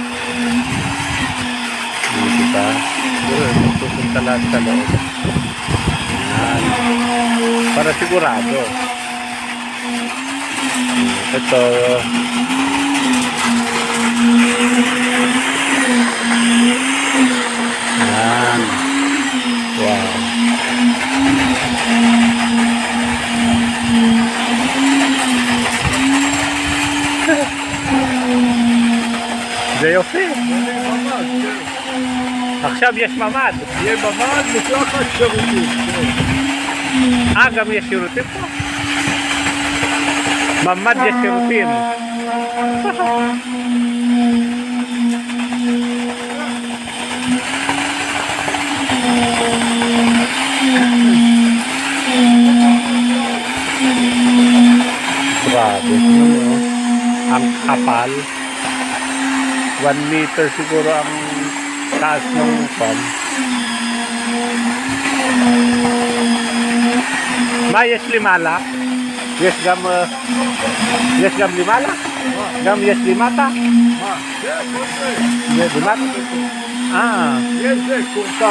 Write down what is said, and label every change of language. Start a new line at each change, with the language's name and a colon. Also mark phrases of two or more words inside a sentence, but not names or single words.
Filipino: Diba? Pupunta lahat sa loob. Yan. Para sigurado. Ito. Yan.
Hebrew: Wow. זה יופי. עכשיו יש ממ"ד. יהיה ממ"ד ותחת שירותים. גם יש שירותים פה? ממ"ד יש שירותים.
Filipino: Grabe. Ang kapal. 1 meter siguro ang taas ng pump.
Hebrew: יש למעלה, יש גם למעלה, גם יש למטה. זה למטה? יש זה קורטה.